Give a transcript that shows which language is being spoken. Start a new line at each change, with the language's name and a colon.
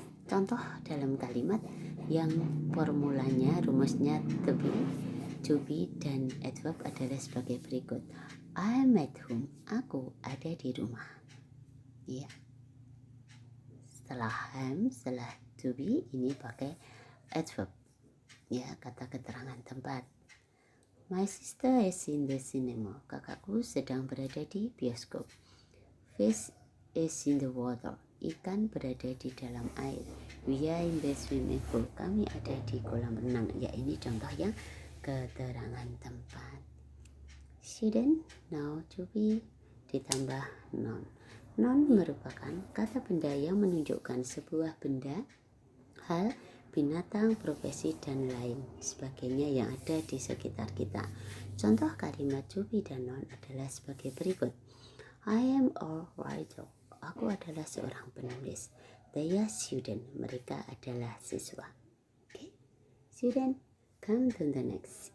Indonesian: Contoh dalam kalimat yang formulanya, rumusnya to be dan adverb adalah sebagai berikut.
English: I'm at home.
Indonesian: Aku ada di rumah. Ya. Setelah am, setelah to be ini pakai adverb. Ya, kata keterangan tempat.
English: My sister is in the cinema.
Indonesian: Kakakku sedang berada di bioskop.
English: Fish is in the water.
Indonesian: Ikan berada di dalam air.
English: We are in the swimming pool.
Indonesian: Kami ada di kolam renang. Ya, ini contoh yang keterangan tempat.
English: Shouldn't, now, to be
Indonesian: ditambah
English: noun.
Indonesian: Noun merupakan kata benda yang menunjukkan sebuah benda, hal, binatang, profesi, dan lain sebagainya yang ada di sekitar kita. Contoh kalimat to be dan noun adalah sebagai berikut.
English: I am a writer.
Indonesian: Aku adalah seorang penulis.
English: They are student.
Indonesian: Mereka adalah siswa.
English: Okay. Student, come to the next.